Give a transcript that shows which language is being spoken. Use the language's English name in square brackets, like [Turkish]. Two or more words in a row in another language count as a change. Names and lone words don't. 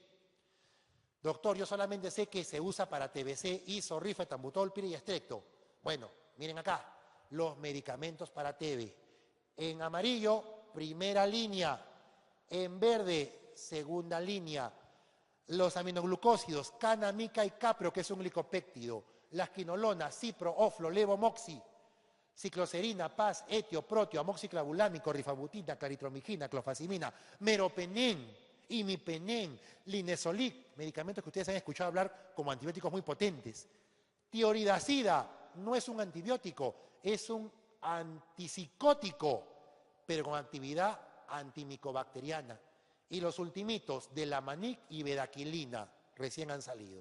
[Spanish] Doctor, yo solamente sé que se usa para TBC, isorifa, etambutol, pira y estrecto. Bueno, miren acá, los medicamentos para TB. En amarillo, primera línea. En verde, segunda línea. Los aminoglucósidos, cana, mica y capro, que es un glicopéptido. Las quinolonas, cipro, oflo, levomoxi. Cicloserina, paz, etio, protio, amoxiclavulámico, rifabutina, claritromicina, clofazimina, meropenem, imipenem, linezolic, medicamentos que ustedes han escuchado hablar como antibióticos muy potentes. Tioridacida no es un antibiótico, es un antipsicótico, pero con actividad antimicobacteriana. Y los ultimitos, Delamanic y bedaquilina, recién han salido.